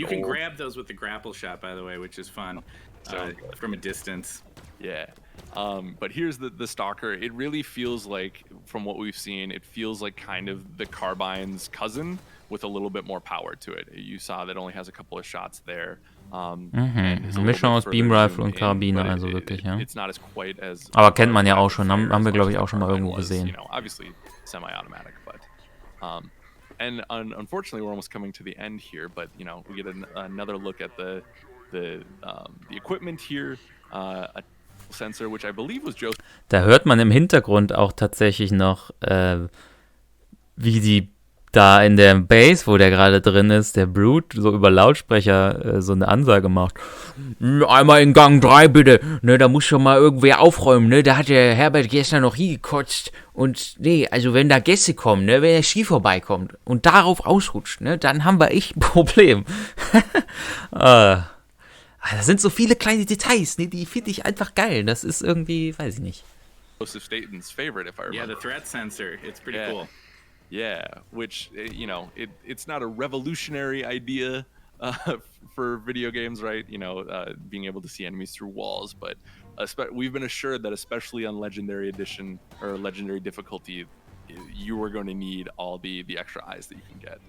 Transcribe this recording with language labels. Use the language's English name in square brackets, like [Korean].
[English] You can grab those with the grapple shot, by the way, which is fun from a distance. Yeah. But here's the Stalker. It really feels like, from what we've seen, it feels like kind of the Carbine's cousin with a little bit more power to it. You saw that only has a couple of shots there. [German] Mischung aus Beam Rifle und Karabiner, also wirklich, ja. [English] It's not as quite as [German] aber kennt man ja auch schon, haben wir glaube ich auch schon mal irgendwo gesehen. [English] Obviously semi-automatic, but and unfortunately we're almost coming to the end here, but we get another look at the equipment here, a sensor, which I believe was Joe. [German] Da hört man im Hintergrund auch tatsächlich noch, wie die da in der Base, wo der gerade drin ist, der Brute so über Lautsprecher so eine Ansage macht. Einmal in Gang 3 bitte, ne, da muss schon mal irgendwer aufräumen, ne, da hat der Herbert gestern noch hingekotzt und nee, also wenn da Gäste kommen, ne, wenn der Ski vorbeikommt und darauf ausrutscht, ne, dann haben wir echt ein Problem. Da sind so viele kleine Details, ne, die finde ich einfach geil. Das ist irgendwie, weiß ich nicht. [English] Joseph Staten's favorite, if I remember. Yeah, the threat sensor. It's pretty cool. Yeah, which, it's not a revolutionary idea for video games, right? Being able to see enemies through walls, but we've been assured that especially on Legendary Edition or Legendary difficulty, you are going to need all the extra eyes that you can get.